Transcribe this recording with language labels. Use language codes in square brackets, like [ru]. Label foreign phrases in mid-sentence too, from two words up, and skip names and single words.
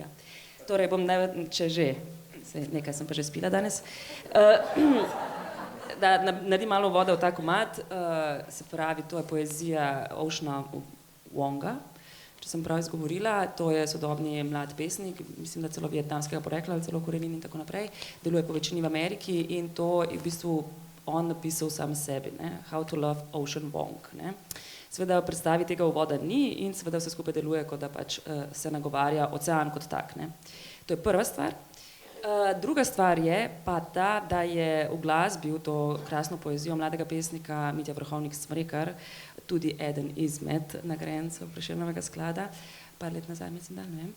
[sl] Torej bom, če že, nekaj sem pa že spila danes, da naredim malo vode v ta komad, se pravi, to je poezija Oceana Wonga, če sem prav izgovorila, to je sodobni mlad pesnik, mislim, da celo vietnamskega porekla, ali celo korenin in tako naprej, deluje po večini v Ameriki in to je v bistvu on napisal sam sebi, ne? [en] How to love Ocean Wong. [sl] Ne? Seveda v predstavi tega uvoda ni in seveda vse skupaj deluje, kot da pač se nagovarja ocean kot tak. Ne? To je prva stvar. Druga stvar je pa ta, da je v glasbi v to krasno poezijo mladega pesnika Mitja Vrhovnik Smrekar tudi eden izmed nagrajencev Prešernovega sklada, par let nazaj, mislim, da, ne vem.